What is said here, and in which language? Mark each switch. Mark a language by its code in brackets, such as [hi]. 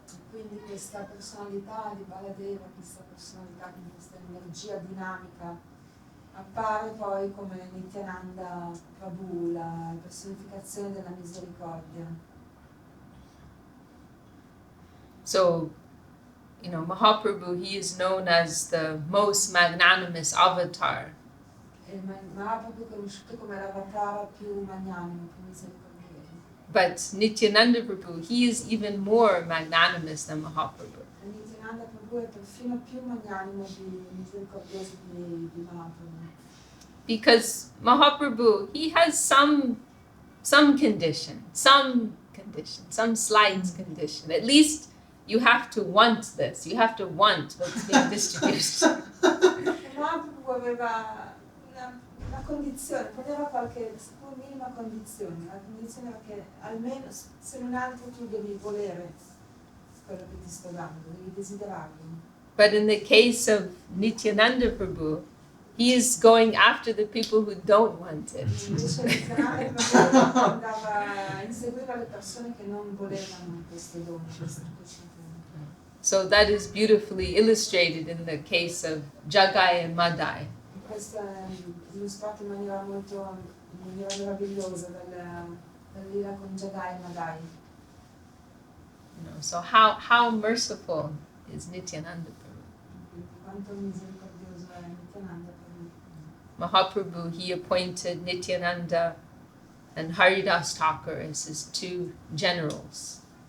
[it] Quindi questa personalità di Baladeva, questa energia dinamica, appare poi come Nityananda Prabhu, la personificazione della misericordia. [en] So, Mahaprabhu, he is known as the most magnanimous avatar. [it] Mahaprabhu è conosciuto come l'avatar più magnanimo, più misericordioso. [en] But Nityananda Prabhu, he is even more magnanimous than Mahaprabhu. [it] Nityananda Prabhu è perfino più magnanimo di misericordioso di Mahaprabhu. [en] Because Mahaprabhu, he has some condition, some slight condition. At least you have to want this. You have to want what's being distributed. [it] Mahaprabhu aveva una condizione, poneva qualche seppur minima condizione. La condizione era che almeno, se non altro, tu devi volere quello che ti sto dando, devi desiderarlo. [en] But in the case of Nityananda Prabhu, he is going after the people who don't want it. [it] Invece Nityananda Prabhu andava, inseguiva le persone che non volevano questo dono, questo dono. [en] So that is beautifully illustrated in the case of Jagai and Madai. [it] Questo è illustrato in maniera meravigliosa dall'ira con Jagai e Madai. [en] So how merciful is Nityananda Prabhu? [it] Quanto misericordioso è Nityananda Prabhu. [en] Mahaprabhu, he appointed Nityananda and Haridas Thakur as his two generals.